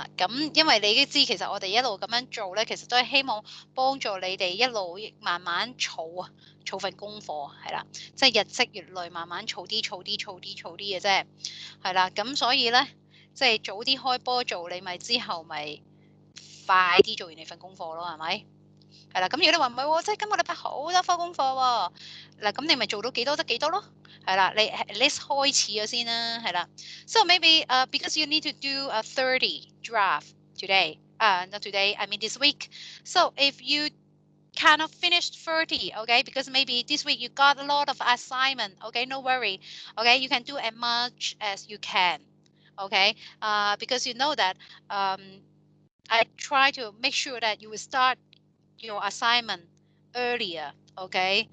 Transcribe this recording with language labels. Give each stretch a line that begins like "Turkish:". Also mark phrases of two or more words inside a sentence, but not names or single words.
Cantonese: 咁因為你都知，其實我哋一路咁樣做咧，其實都係希望幫助你哋一路慢慢儲啊，儲份功課係啦，即係日積月累，慢慢儲啲、儲啲、儲啲、儲啲嘅啫，係啦。咁所以咧，即係早啲開波做，你咪之後咪快啲做完你份功課咯，係咪？係啦，咁如果你話唔係喎，即係今個禮拜好多科功課喎，嗱咁你咪做到幾多得幾多咯，係啦，你
English: at least
Cantonese: 開始咗先啦，係啦。
English: So maybe because you need to do a 30 draft today, not today, I mean this week. So if you cannot finish 30, okay, because maybe this week you got a lot of assignment, okay, no worry, okay, you can do as much as you can, okay, because you know that I try to make sure that you will start your assignment earlier, okay?